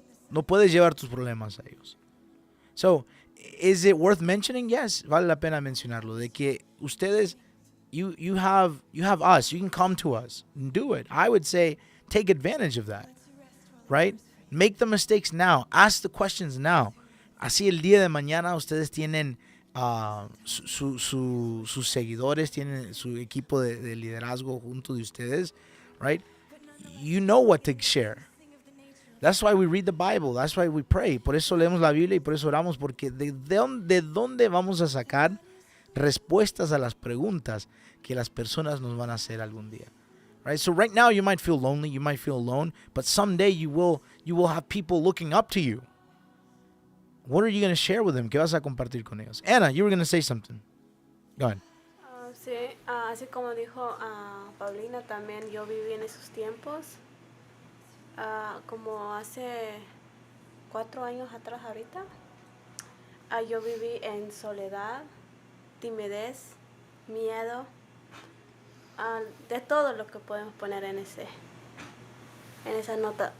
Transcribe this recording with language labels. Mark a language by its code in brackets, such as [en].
[es] No puedes llevar tus problemas a ellos. [en] So, is it worth mentioning? Yes, [es] vale la pena mencionarlo. De que ustedes, [en] you have us. You can come to us and do it. I would say take advantage of that, right? Make the mistakes now. Ask the questions now. [es] Así el día de mañana ustedes tienen sus seguidores, tienen su equipo de liderazgo junto de ustedes, right? [en] You know what to share. That's why we read the Bible. That's why we pray. [es] Por eso leemos la Biblia y por eso oramos, porque de dónde vamos a sacar respuestas a las preguntas que las personas nos van a hacer algún día. [en] Right? So right now you might feel lonely, you might feel alone, but someday you will have people looking up to you. What are you going to share with them? [es] ¿Qué vas a compartir con ellos? [en] Anna, you were going to say something. Go ahead. [es] Sí, así como dijo Paulina, también yo viví en esos tiempos. Como hace 4 años atrás ahorita, yo viví en soledad, timidez, miedo, de todo lo que podemos poner en esa nota.